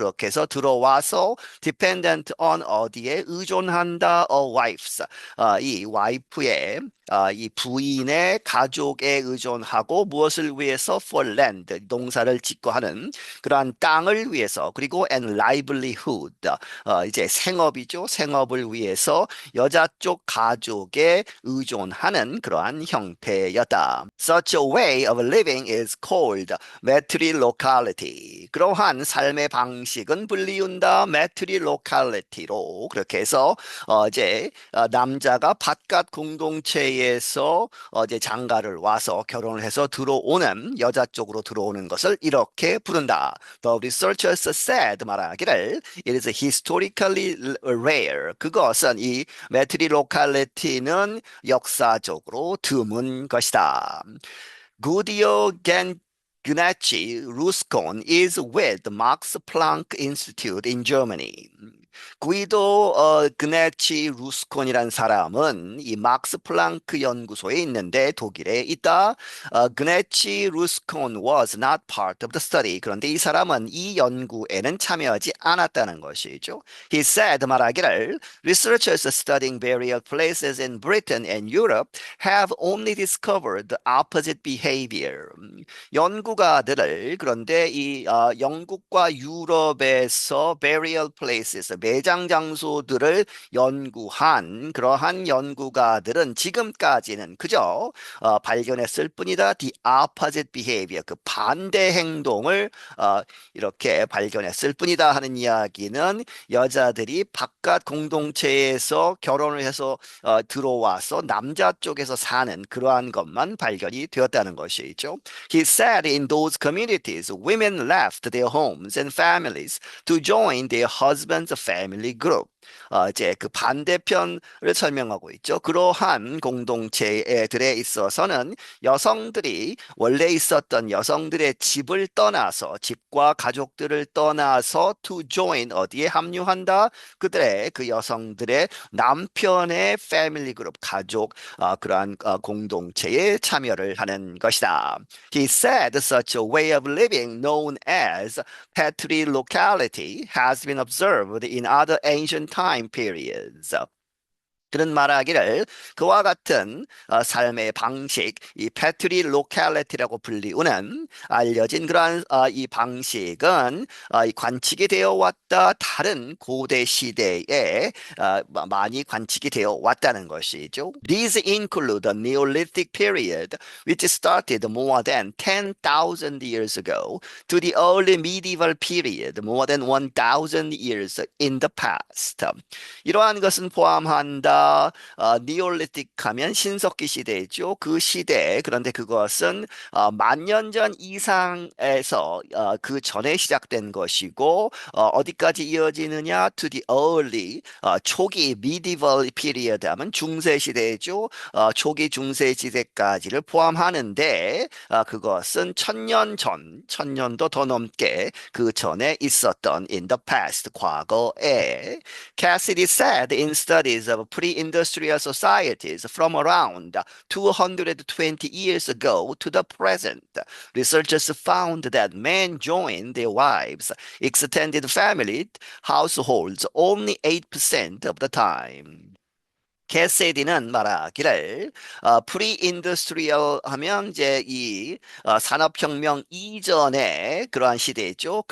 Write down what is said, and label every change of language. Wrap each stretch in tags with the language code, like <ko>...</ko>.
<ko>그렇게 해서 들어와서</ko> <en>dependent on</en> <ko>어디에 의존한다,</ko> <en>a wife's</en> <ko>이 와이프의 이 부인의 가족에 의존하고 무엇을 위해서</ko> <en>for land</en> <ko>농사를 짓고 하는 그러한 땅을 위해서 그리고</ko> <en>and livelihood</en> <ko>이제 생업이죠. 생업을 위해서 여자 쪽 가족에 의존하는 그러한 형태였다.</ko> <en>Such a way of living is called matrilocal.</en> <ko>그러한 삶의 방식은 불리운다 matrilocal.로 그렇게 해서 이제 남자가 바깥 공동체에서 이제 장가를 와서 결혼을 해서 들어오는 여자 쪽으로 들어오는 것을 이렇게 부른다.</ko> <en>The researchers said</en> <ko>말하기를</ko> <en>it is historically rare.</en> <ko>그것은 이 matrilocal.는 역사적으로 드문 것이다.</ko> <en>Guido Gnacchi Ruscon is with the Max Planck Institute in Germany.</en> <ko>구이도 그네치 루스콘이라는 사람은 이 막스 플랑크 연구소에 있는데 독일에 있다.</ko> <en>그네치 루스콘 was not part of the study.</en> <ko>그런데 이 사람은 이 연구에는 참여하지 않았다는 것이죠.</ko> <en>He said</en> <ko>말하기를</ko> <en>researchers studying various places in Britain and Europe have only discovered the opposite behavior.</en> <ko>연구가들을 그런데 이 영국과 유럽에서</ko> <en>various places</en> <ko>매장 장소들을 연구한 그러한 연구가들은 지금까지는 그저 발견했을 뿐이다.</ko> <en>The opposite behavior,</en> <ko>그 반대 행동을 이렇게 발견했을 뿐이다 하는 이야기는 여자들이 바깥 공동체에서 결혼을 해서 들어와서 남자 쪽에서 사는 그러한 것만 발견이 되었다는 것이죠.</ko> <en>He said in those communities, women left their homes and families to join their husband's family group.</en> <ko>이제 그 반대편을 설명하고 있죠. 그러한 공동체들에 있어서는 여성들이 원래 있었던 여성들의 집을 떠나서 집과 가족들을 떠나서</ko> <en>to join</en> <ko>어디에 합류한다? 그들의 그 여성들의 남편의 패밀리 그룹 가족 그러한 공동체에 참여를 하는 것이다.</ko> <en>He said such a way of living known as patriarchality has been observed in other ancient time periods.</en> <ko>그런 말하기를 그와 같은 삶의 방식, 이 패트리 로컬리티라고 불리우는 알려진 그러한 이 방식은 이 관측이 되어 왔다 다른 고대 시대에 많이 관측이 되어 왔다는 것이죠.</ko> <en>These include the Neolithic period, which started more than 10,000 years ago, to the early medieval period, more than 1,000 years in the past.</en> <ko>이러한 것은 포함한다. 니올리틱 하면 신석기 시대죠. 그 시대. 그런데 그것은 만년 전 이상에서 그 전에 시작된 것이고 어디까지 이어지느냐?</ko> <en>To the early</en> <ko>초기</ko> <en>medieval period</en> <ko>하면 중세 시대죠. 초기 중세 시대까지를 포함하는데 그것은 천년 전, 천년도 더 넘게 그 전에 있었던</ko> <en>in the past</en> <ko>과거에</ko> <en>Cassidy said in studies of pre-industrial societies from around 220 years ago to the present, researchers found that men joined their wives' extended family households only 8% of the time.</en> <ko>캐세디는 말하기를 프리-인더스트리얼 하면 이제 이 산업혁명 이전의 그러한 시대죠.</ko>